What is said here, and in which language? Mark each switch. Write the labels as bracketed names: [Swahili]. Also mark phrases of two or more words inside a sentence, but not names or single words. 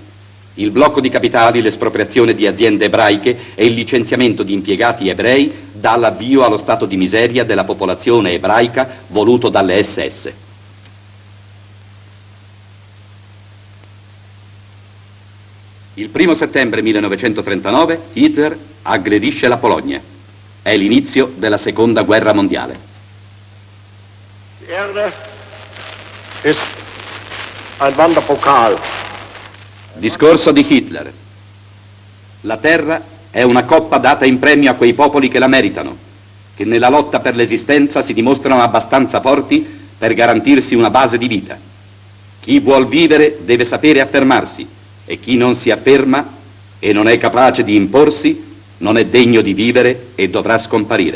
[Italian] Il blocco di capitali, l'espropriazione di aziende ebraiche e il licenziamento di impiegati ebrei dà l'avvio allo stato di miseria della popolazione ebraica voluto dalle SS. Il 1 settembre 1939 Hitler aggredisce la Polonia. È l'inizio della Seconda Guerra Mondiale. [German] Die Erde ist ein Wanderpokal. [Italian] Discorso di Hitler. La terra è una coppa data in premio a quei popoli che la meritano, che nella lotta per l'esistenza si dimostrano abbastanza forti per garantirsi una base di vita. Chi vuol vivere deve sapere affermarsi e chi non si afferma e non è capace di imporsi non è degno di vivere e dovrà scomparire.